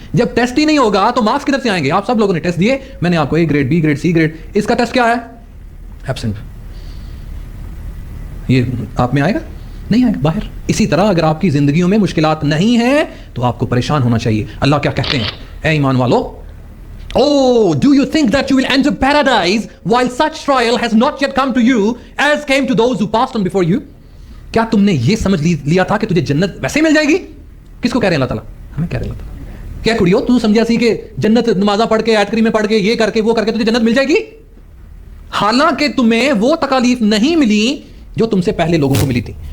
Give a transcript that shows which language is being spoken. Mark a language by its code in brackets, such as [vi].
[hi] जब टेस्ट ही नहीं होगा तो मार्क्स किधर से आएंगे? आप सब लोगों ने टेस्ट दिए, मैंने आपको A grade, B grade, C grade. इसका टेस्ट क्या है? एब्सेंट. ये आप में आएगा? नहीं आएगा, बाहर. इसी तरह अगर आपकी जिंदगियों में मुश्किलात नहीं है तो आपको परेशान होना चाहिए. अल्लाह क्या कहते हैं? ए ईमान वालो, [en] Oh, do you think that you will enter paradise while such trial has not yet come to you as came to those who passed on before you? [hi] क्या तुमने ये समझ लिया था कि तुझे जन्नत वैसे ही मिल जाएगी? किसको कह रहे हैं अल्लाह ताला? हमें कह रहे हैं अल्लाह ताला. क्या कुड़ियो, तू समझा सी कि जन्नत नमाजा पढ़ के, आयत करीम में पढ़ के, ये करके, वो करके तुझे जन्नत मिल जाएगी? हालांकि तुम्हें वो तकालीफ नहीं मिली जो तुमसे पहले लोगों को मिली थी.